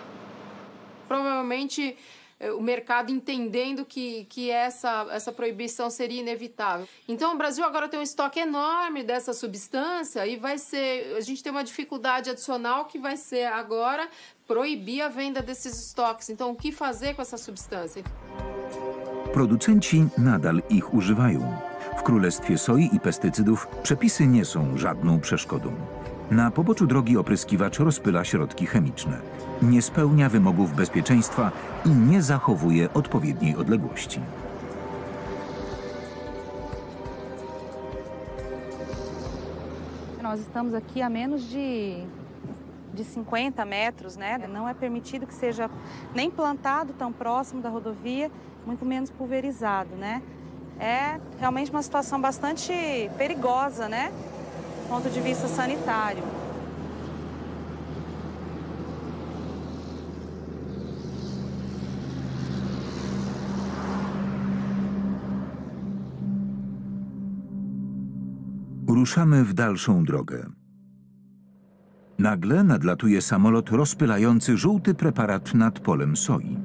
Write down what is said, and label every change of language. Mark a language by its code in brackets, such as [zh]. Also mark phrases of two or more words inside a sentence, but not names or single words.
[pt] Provavelmente o mercado entendendo que essa proibição seria inevitável. Então o Brasil agora tem um estoque enorme dessa substância e a gente tem uma dificuldade adicional que vai ser agora proibir a venda desses estoques. Então o que fazer com essa substância? [pl] Producenci nadal ich używają. W królestwie soi i pestycydów przepisy nie są żadną przeszkodą. Na poboczu drogi opryskiwacz rozpyla środki chemiczne, nie spełnia wymogów bezpieczeństwa i nie zachowuje odpowiedniej odległości. [pt] Nós estamos aqui a menos de 50 metros, né? Não é permitido que seja nem plantado tão próximo da rodovia, muito menos pulverizado, né? É realmente uma situação bastante perigosa, né? Do ponto de vista sanitário. [pl] Ruszamy w dalszą drogę. Nagle nadlatuje samolot rozpylający żółty preparat nad polem soi.